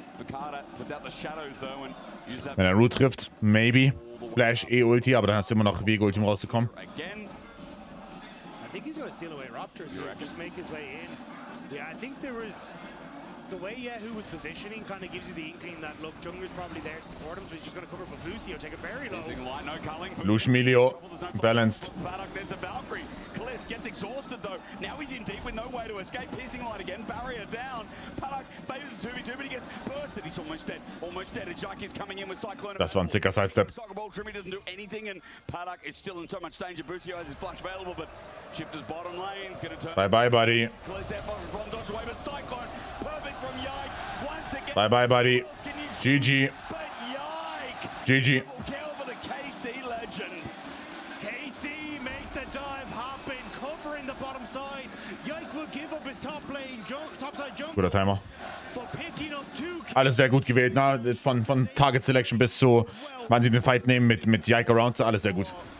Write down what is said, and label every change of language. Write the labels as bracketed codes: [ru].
[en] Bukata puts out the shadows though and use that. [de] Wenn er Root trifft, maybe. Flash Ulti, aber dann hast du immer noch Vigo Ulti, um rauszukommen. [en] Again. I think he's going to steal away Raptors here, just make his way in. Yeah, I think there was... The way Yehu was positioning kind of gives you the inkling that, look, Jungler's probably there to support him, so he's just going to cover for Busio, take a very low. Lush Milio, balanced. There's the Valkyrie. Kalisz gets exhausted though. Now he's in deep with no way to escape. Piercing light again, barrier down. Paddock favors the 2v2, but he gets bursted. He's almost dead. Almost dead. Jake is coming in with Cyclone. [de] Das war ein sicker Sidestep. [en] Soccer ball, Trimmy doesn't do anything, and Paddock is still in so much danger. Busio has his flash available, but Shifters bottom lane's going to turn. Bye bye, buddy. Kalisz there, bomb dodge away, but Cyclone, perfect from Yike. Once again. Bye bye, buddy. GG. But Yike. GG. Kill for the KC legend. KC make the dive, hopping, covering the bottom side. Yike will give up his top lane, top side jump. [de] Guter Timer. [en] But picking up 2 [de] Alles sehr gut gewählt, na, von Target Selection bis zu, wann sie den Fight nehmen mit Yike Around, alles sehr gut.